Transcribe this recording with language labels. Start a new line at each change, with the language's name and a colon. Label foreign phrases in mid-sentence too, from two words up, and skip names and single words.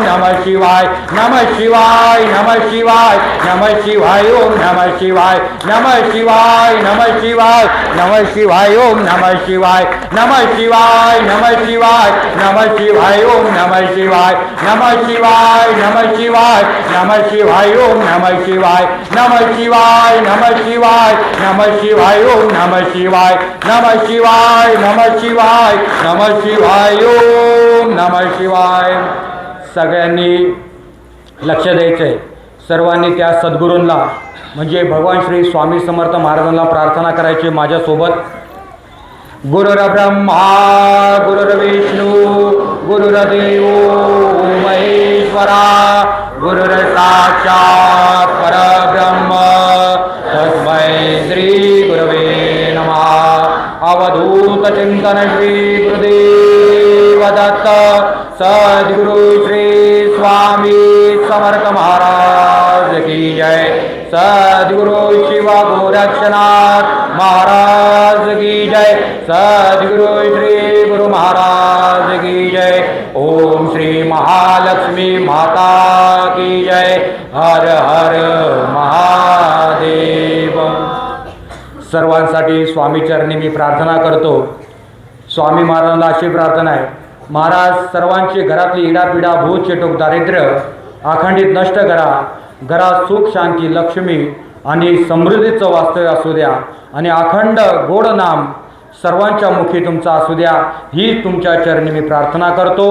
Sanskrit: नमः शिवाय नमः शिवाय नमः शिवाय नमः शिवाय ओम नमः शिवाय नमः शिवाय नमः शिवाय नमः शिवाय ओम नमः शिवाय नमः शिवाय नमः शिवाय नमः शिवाय ओम नमः शिवाय नमः शिवाय नमः शिवाय नमः शिवाय ओम नमः शिवाय नमः शिवाय नमः शिवाय नमः शिवाय ओम नमः शिवाय नमः शिवाय नमः शिवाय नमः शिवाय ओम नमः शिवाय.
Marathi: सगळ्यांनी लक्ष द्यायचंय. सर्वांनी त्या सद्गुरूंना म्हणजे भगवान श्री स्वामी समर्थ महाराजांना प्रार्थना करायची माझ्यासोबत.
Sanskrit: गुरुर्ब्रह्मा गुरुर्विष्णू गुरुर्देव महेश्वरा गुरुर्साक्षात् परब्रह्म तस्मै श्री गुरवे नमः.
Hindi: अवधूत चिंतन श्री गुरुदेव दत्त सद्गुरु श्री स्वामी समर्थ महाराज की जय. सद्गुरु शिव गोरक्षनाथ महाराज की जय. सद्गुरु श्री गुरु महाराज की जय. ओम श्री महालक्ष्मी माता की जय. हर हर महादेव.
Marathi: सर्वांसाठी स्वामी चरणी मी प्रार्थना करतो. स्वामी महाराजांना अशी प्रार्थना आहे. महाराज सर्वांची घरातली इडापिडा भूत चेटूक दारिद्र्य अखंडित नष्ट करा. घरात सुख शांती लक्ष्मी आणि समृद्धीचं वास्तव्य असू द्या आणि अखंड गोड नाम सर्वांच्या मुखी तुमचा असू द्या ही तुमच्या चरणी मी प्रार्थना करतो.